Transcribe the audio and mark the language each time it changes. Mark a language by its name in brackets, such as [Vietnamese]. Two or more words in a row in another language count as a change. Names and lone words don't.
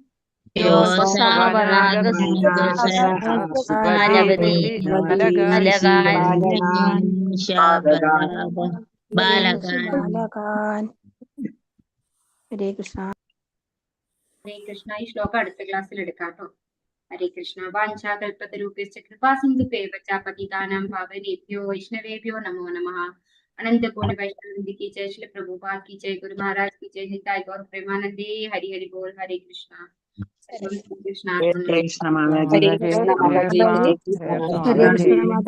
[Sanskrit] ഹരേ കൃഷ്ണ. ഹരേ കൃഷ്ണ. [Malayalam] ഈ ശ്ലോകം അടുത്ത ക്ലാസ്സിൽ എടുക്കാട്ടോ. [Sanskrit] ഹരേ കൃഷ്ണ. വാഞ്ചാകൽപതരൂപേശ്ച കൃപാസിന്ധുഭ്യൈവ ച പതിതാനാം പാവനേഭ്യോ വൈഷ്ണവേഭ്യോ നമോ നമഃ. [Hindi] अनंत कोटि वैष्णव की जय, श्री प्रभुपाद की जय, गुरु महाराज की जय, निताय गौर प्रेमानंदे। हरि हरि बोल। हरे कृष्णा। कृष्ण माता जी। [Sanskrit] हरे कृष्ण।